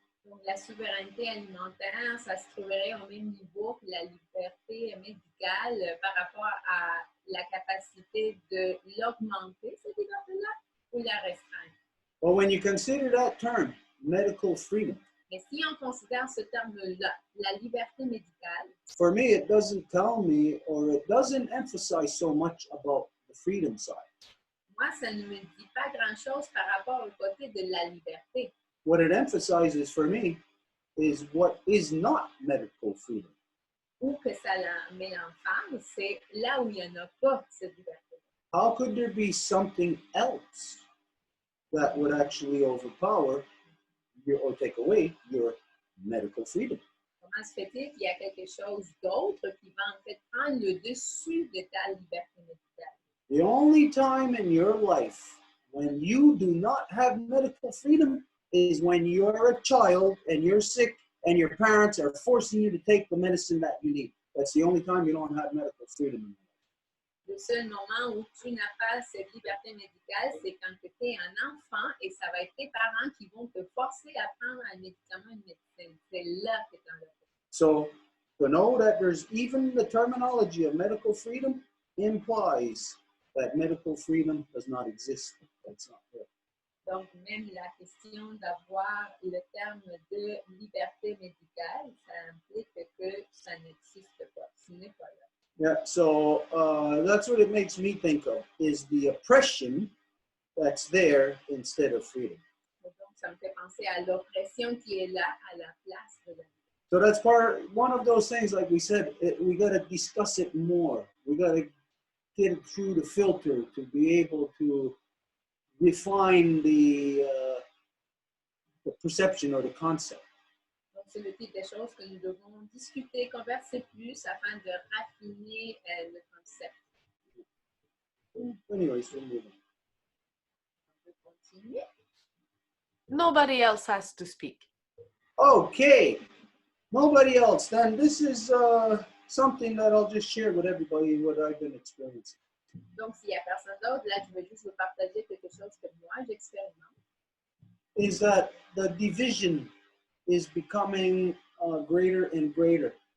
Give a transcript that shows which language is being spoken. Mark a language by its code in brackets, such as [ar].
[fr] Donc, la souveraineté alimentaire, ça se trouverait au même niveau que la liberté médicale par rapport à la capacité de l'augmenter, cette liberté-là, ou la restreindre. [en] Well, when you consider that term, medical freedom, [fr] Mais si on considère ce terme-là, la liberté médicale, [en] for me, it doesn't tell me or it doesn't emphasize so much about the freedom side. [fr] moi, ça ne me dit pas grand-chose par rapport au côté de la liberté. [en] What it emphasizes for me is what is not medical freedom. [fr] Où que ça met en face, c'est là où il n'y en a pas cette liberté. [en] How could there be something else that would actually overpower or take away your medical freedom? [fr] Comment se fait-il qu'il y a quelque chose d'autre qui va en fait prendre le dessus de ta liberté médicale? [en] The only time in your life when you do not have medical freedom is when you're a child and you're sick and your parents are forcing you to take the medicine that you need. That's the only time you don't have medical freedom. [fr] Le seul moment où tu n'as pas cette liberté médicale, c'est quand tu es un enfant et ça va être tes parents qui vont te forcer à prendre un médicament, une médecine. C'est là que tu en as. [en] So to know that there's even the terminology of medical freedom implies that medical freedom does not exist. That's not there. [fr] Donc, même la question d'avoir le terme de liberté médicale, ça implique que ça n'existe pas. Ce n'est pas là. [en] Yeah, so that's what it makes me think of, is the oppression that's there instead of freedom. [fr] Donc, ça me fait penser à l'oppression qui est là à la place de la liberté. [en] So that's one of those things, like we said, we got to discuss it more. We got to get it through the filter to be able to refine the perception or the concept. [fr] Donc, c'est le type de choses que nous devons discuter, converser plus afin de raffiner le concept. [en] Anyways, we'll move on. [fr] On peut continuer. [en] Nobody else has to speak. Okay, nobody else. Then this is something that I'll just share with everybody what I've been experiencing. [fr] Donc, s'il n'y a personne d'autre, là, je vais juste vous partager quelque chose que moi, j'expérimente. [en] Is that the division is becoming greater and greater.